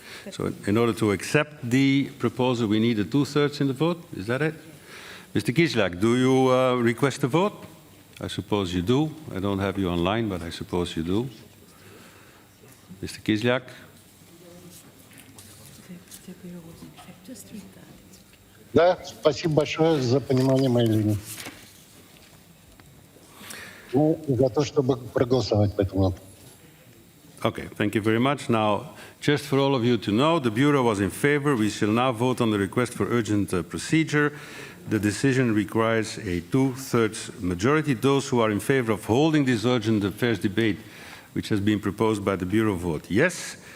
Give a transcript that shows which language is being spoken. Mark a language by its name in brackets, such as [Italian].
[English] So in order to accept the proposal, we need a two-thirds in the vote. Is that it? Mr. Kislak, do you request a vote? I suppose you do. I don't have you online, but I suppose you do. Mr. Kislak? The Bureau was in fact just read that. [Russian] Да, спасибо большое за понимание моей линии. Ну, за то, чтобы проголосовать по этому вопросу. [English] Okay, thank you very much. Now, just for all of you to know, the Bureau was in favor. We shall now vote on the request for urgent procedure. The decision requires a two-thirds majority. Those who are in favor of holding this urgent affairs debate, which has been proposed by the Bureau, vote yes.